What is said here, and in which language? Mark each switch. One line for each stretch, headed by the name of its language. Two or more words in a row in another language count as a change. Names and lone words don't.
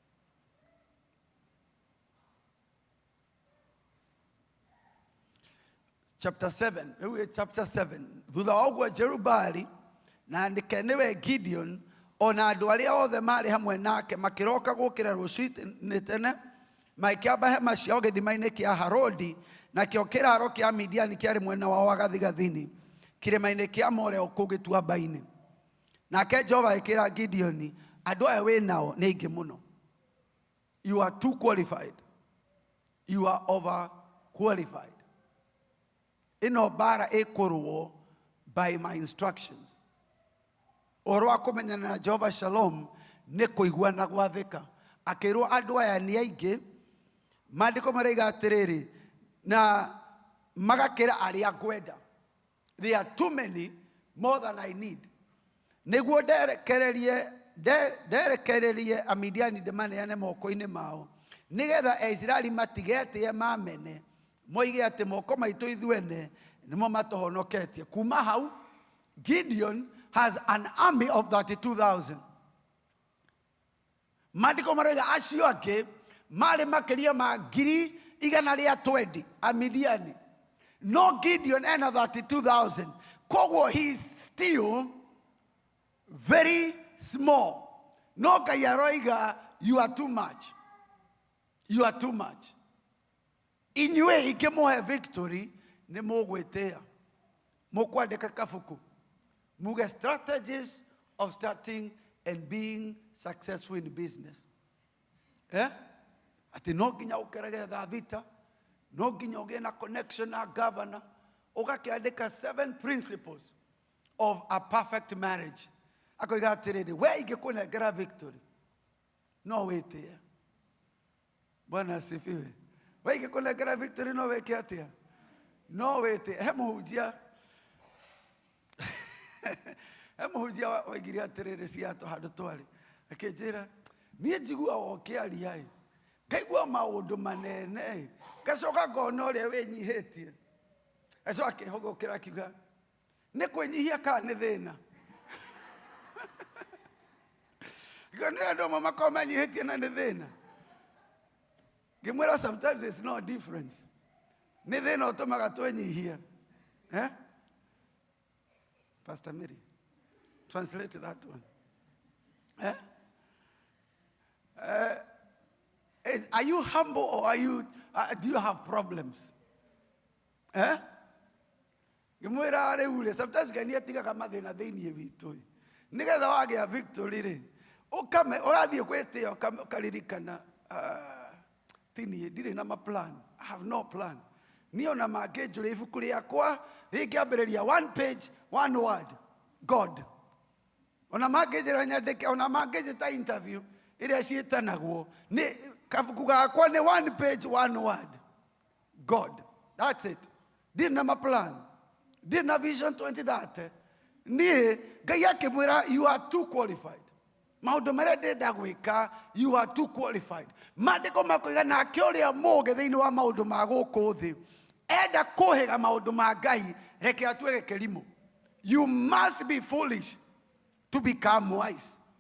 English: Chapter 7. Chapter 7.
Kikuyu: Thutha wa ũguo Jerubali na nĩwe Gideon ona andũ arĩa othe marĩ hamwe nake makĩroka gũkĩra rũcinĩ tene makĩamba hema ciao gĩthima-inĩ kĩa Harodi, nakĩo kĩraro kĩa Midiani kĩarĩ mwena wao wa gathigathini kĩrĩma-inĩ kĩa Moreo kũu gĩtuamba-inĩ. Nake Jehova akĩra Gideoni, andũ aya wĩ nao nĩ aingĩ mũno.
English: You are too qualified. You are over qualified.
Kikuyu: Ĩno bara ĩkũrũo
English: by my instructions.
Kikuyu: Ũhoro wa kũmenyana na Jehovah Shalom nĩ kũigua na gwathĩka. Akĩrwo andũ aya nĩ aingĩ, maandĩko maraiga atĩrĩrĩ, na magakĩra arĩa ngwenda.
English: There are too many, more than I need.
Kikuyu: Nĩguo nderekererie Amidiani ndĩmaneane moko-inĩ mao, nĩgetha Aisiraeli matigetĩe mamene, moige atĩ moko maitũ ithuene nĩmo matũhonoketie. Kuma hau,
English: Gideon has an army of 32,000.
Kikuyu: Maandĩko marauga acio angĩ marĩ makĩria ma 120,000 Amidiani. No, Gideon ena 32,000. Koguo
English: he is still very small.
Kikuyu: No, Ngai aroiga,
English: you are too much. You are too much.
Kikuyu: Inyuĩ ingĩmũhe victory nĩ mũgwĩtĩĩa. Mũkwandĩka kabuku. Muge
English: strategies of starting and being successful in business.
Kikuyu: Ati no nginya ũkĩregetha thita, no nginya ũgĩe na connection na governor, ũgakĩandĩka
English: 7 principles of a perfect marriage.
Kikuyu: Akoiga atĩrĩrĩ, we ingĩkũnengera victory, no wĩtĩe.
Swahili: Bwana asifiwe.
Kikuyu: We ingĩkũnengera victory, no wĩke atĩa? No wĩtĩe. He mũhunjia waigire atĩrĩrĩ ciatũ handũ twarĩ, akĩnjĩra, niĩ njiguaga ũkĩaria, ngaigua maũndũ manene, ngacoka ngona ũrĩa wĩnyihĩtie. Gacoka akĩhũgũkĩra akiuga, nĩ kwĩnyihia kana nĩ thĩna? Nĩ andũ amwe makoragwo menyihĩtie na nĩ thĩna. Ngĩmwĩra
English: sometimes there's no difference.
Kikuyu: Nĩ thĩna ũtũmaga twĩnyihie.
English: Pastor Mary, translate that one. Are you humble or are you? Do you have problems?
Kikuyu: Ngĩmwĩra rĩu sometimes Ngai atigaga mathĩna thĩinĩ witũ. Nĩgetha wagĩa victory rĩ, ũgathiĩ kwĩtĩĩa ũkaririkana, tini ndirĩ na plan.
English: I have no plan.
Kikuyu: Niĩ ona mangĩnjũria ibuku rĩakwa rĩngĩambĩrĩria
English: 1 page, 1 word, God.
Kikuyu: Ona mangĩnjĩra nyandĩke, ona mangĩnjĩta interview ĩrĩa ciĩtanagwo, nĩ kabuku gakwa nĩ
English: 1 page, 1 word, God. That's it.
Kikuyu: Ndirĩ na plan. Ndirĩ na vision 2030. Niĩ Ngai akĩmwĩra,
English: you are too qualified.
Kikuyu: Maũndũ marĩa ndĩrenda gwĩka,
English: you are too qualified.
Kikuyu: Maandĩko makoiga nake ũrĩa mũũgĩ thĩinĩ wa maũndũ ma gũkũ thĩ, enda kũhĩga maũndũ ma Ngai, reke atue gĩkĩrimũ.
English: You must be foolish to become wise.